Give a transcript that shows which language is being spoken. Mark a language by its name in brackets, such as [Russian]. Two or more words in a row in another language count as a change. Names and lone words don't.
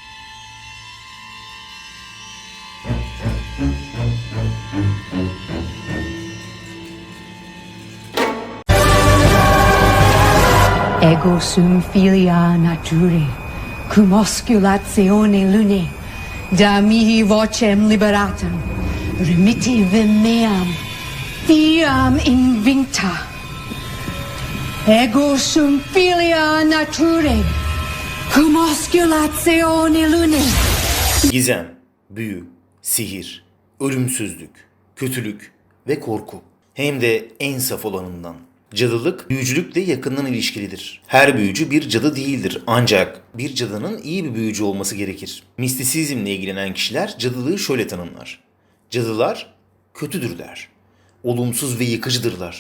[Latin] Ego sum filia naturae, cum osculatione lunae, da mihi vocem liberatam, remittivem meam, fiam invincta. Ego sum filia naturae, cum osculatione lunae. [Turkish] Gizem, büyü, sihir, ölümsüzlük, kötülük ve korku. Hem de en saf olanından. Cadılık, büyücülükle yakından ilişkilidir. Her büyücü bir cadı değildir ancak bir cadının iyi bir büyücü olması gerekir. Mistisizmle ilgilenen kişiler cadılığı şöyle tanımlar. Cadılar kötüdürler, olumsuz ve yıkıcıdırlar.